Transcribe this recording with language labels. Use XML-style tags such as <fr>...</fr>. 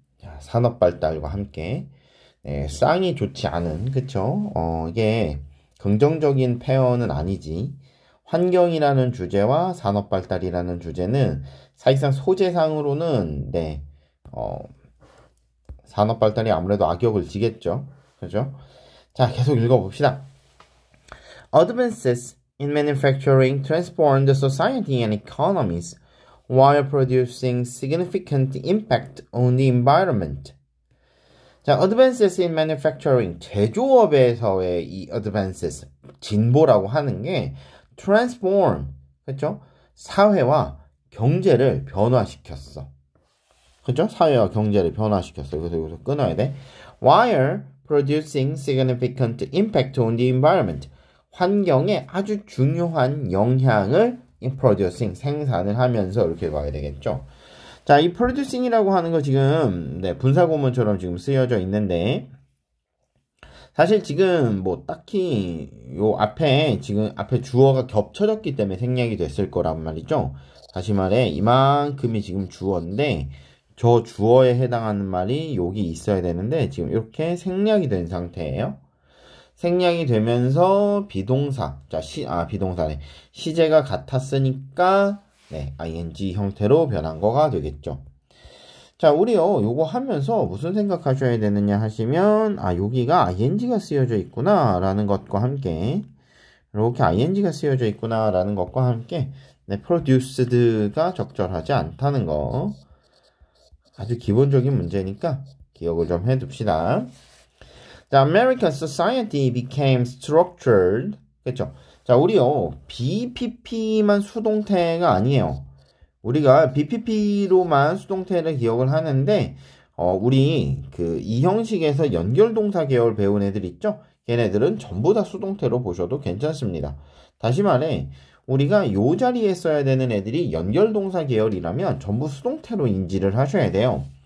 <ko>자, 산업 발달과 함께 쌍이 좋지 않은 그쵸? 이게 긍정적인 표현은 아니지. 환경이라는 주제와 산업 발달이라는 주제는 사실상 소재상으로는 산업 발달이 아무래도 악역을 지겠죠. 그죠? 자, 계속 읽어봅시다.</ko> <en>Advances in manufacturing transformed the society and economies while producing significant impact on the environment.</en> <ko>자,</ko> <en>advances in manufacturing,</en> <ko>제조업에서의 이 advances, 진보라고 하는 게 transform, 그렇죠? 사회와 경제를 변화시켰어. 그렇죠? 사회와 경제를 변화시켰어. 그래서 여기서 끊어야 돼.</ko> <en>While producing significant impact on the environment.</en> <ko>환경에 아주 중요한 영향을 producing, 생산을 하면서 이렇게 봐야 되겠죠. 자, 이 producing이라고 하는 거 지금 분사구문처럼 지금 쓰여져 있는데 사실 지금 뭐 딱히 요 앞에 지금 앞에 주어가 겹쳐졌기 때문에 생략이 됐을 거란 말이죠. 다시 말해 이만큼이 지금 주어인데 저 주어에 해당하는 말이 여기 있어야 되는데 지금 이렇게 생략이 된 상태예요. 생략이 되면서 비동사, 비동사네. 시제가 같았으니까, ing 형태로 변한 거가 되겠죠. 자, 우리요, 요거 하면서 무슨 생각하셔야 되느냐 하시면, 여기가 ing가 쓰여져 있구나, 라는 것과 함께, 이렇게 ing가 쓰여져 있구나, 라는 것과 함께, produced가 적절하지 않다는 거. 아주 기본적인 문제니까 기억을 좀 해둡시다.</ko> <en>자, American society became structured.</en> <ko>그렇죠? 자, 우리요. BPP만 수동태가 아니에요. 우리가 BPP로만 수동태를 기억을 하는데 우리 이 형식에서 연결동사 계열 배운 애들 있죠? 걔네들은 전부 다 수동태로 보셔도 괜찮습니다. 다시 말해 우리가 요 자리에 써야 되는 애들이 연결동사 계열이라면 전부 수동태로 인지를 하셔야 돼요.</ko>